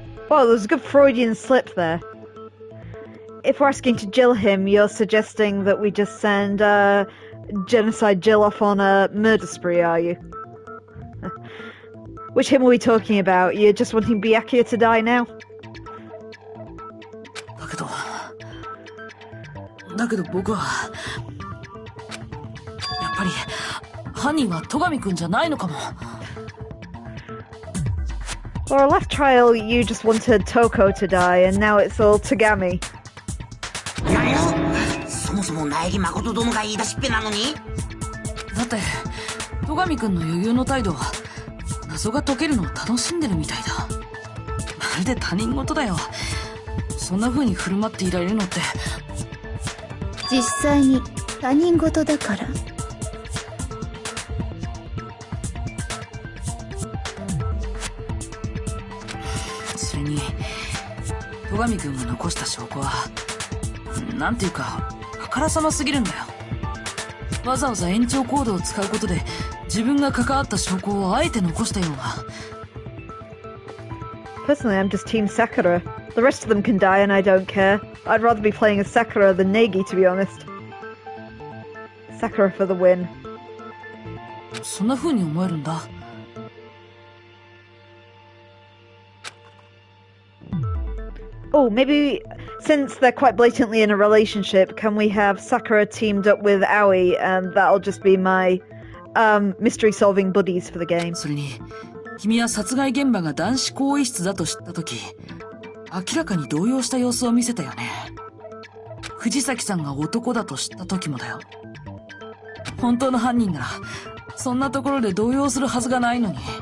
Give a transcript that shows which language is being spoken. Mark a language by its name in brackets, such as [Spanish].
[English] Well, there's a good Freudian slip there. If we're asking to Jill him, you're suggesting that we just send Genocide Jill off on a murder spree, are you? Which him are we talking about? You're just wanting Byakuya to die now? [Japanese] だけど僕はやっぱり犯人は戸上くんじゃないのかも。 [English] Or our last trial, you just wanted Toko to die, and now it's all Tagami. [Japanese] 何よ、そもそも苗木誠殿が言い出しっぺなのに。だって戸上くんの余裕の態度は謎が解けるのを楽しんでるみたいだ。まるで他人事だよ。そんな風に振る舞っていられるのって。実際に他人事だから。それに戸上くんが残した証拠はなんていうかあからさますぎるんだよ。わざわざ延長コードを使うことで自分が関わった証拠をあえて残したような。 [English] Personally, I'm just Team Sakura. The rest of them can die and I don't care. I'd rather be playing as Sakura than Negi, to be honest. Sakura for the win. [Japanese] そんな風に思えるんだ。 [English] Oh, maybe since they're quite blatantly in a relationship, can we have Sakura teamed up with Aoi and that'll just be my mystery solving buddies for the game. [Japanese] それに君は殺害現場が男子更衣室だと知った時、明らかに動揺した様子を見せたよね。藤崎さんが男だと知った時もだよ。本当の犯人ならそんなところで動揺するはずがないのに。